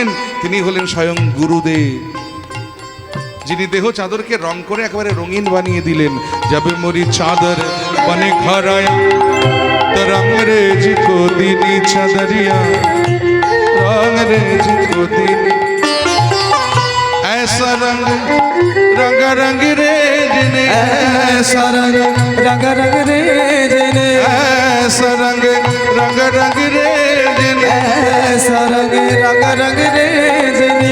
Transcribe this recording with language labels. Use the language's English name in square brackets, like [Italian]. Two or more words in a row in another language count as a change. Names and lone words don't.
[Bangla] তিনি হলেন স্বয়ং গুরুদেব, যিনি দেহ চাদরকে রং করে একেবারে রঙিন বানিয়ে দিলেন। [Hindi] जाबे मरी चादर बने घर आया तो रंगरेज को दीनी चादरिया रंगरेज को दीनी চাদরিয়া রংরেজ কো দিনী। ऐसा रंग रंग रंग रे जिने ऐसा रंग रंग रंग रे जिने ऐसा रंग रंग रंग रे जिने ऐसा रंग रंग रंग रे जिने